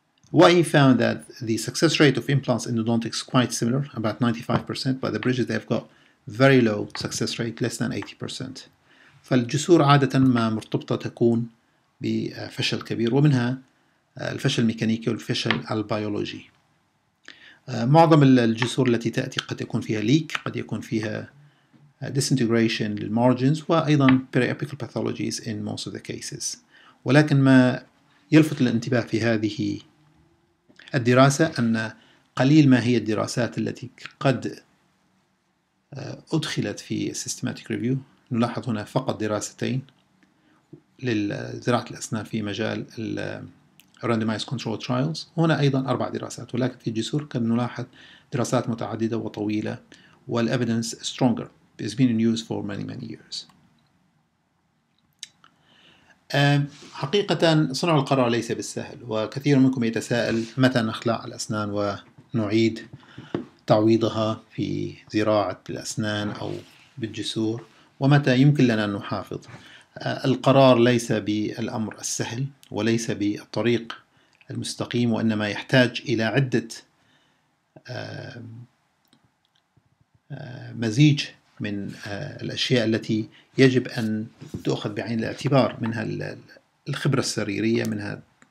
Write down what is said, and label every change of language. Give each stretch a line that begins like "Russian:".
English: What he found that the success rate of implants endodontics is quite similar, about 95%, but the bridges they've got very low success rate, less than 80%.
Arabic: فالجسور عادة ما مرتبطة تكون بفشل كبير، ومنها الفشل الميكانيكي والفشل البيولوجي. معظم الجسور التي تأتي قد يكون فيها leak، قد يكون فيها disintegration للمارجنز، وأيضا
English: peri-apical pathologies in most of the cases.
Arabic: ولكن ما يلفت الانتباه في هذه الدراسة أن قليل ما هي الدراسات التي قد أدخلت في systematic review. نلاحظ هنا فقط دراستين لزراعة الأسنان في مجال randomized control trials، هنا أيضا 4 دراسات، ولكن في الجسور قد نلاحظ دراسات متعددة وطويلة، والevidence stronger.
English: It's been in use for many years.
Arabic: حقيقة صنع القرار ليس بالسهل، وكثير منكم يتساءل متى نخلع الأسنان ونعيد تعويضها في زراعة الأسنان أو بالجسور، ومتى يمكن لنا أن نحافظ. القرار ليس بالأمر السهل وليس بالطريق المستقيم، وإنما يحتاج إلى عدة مزيج من الأشياء التي يجب أن تؤخذ بعين الاعتبار، منها الخبرة السريرية، منها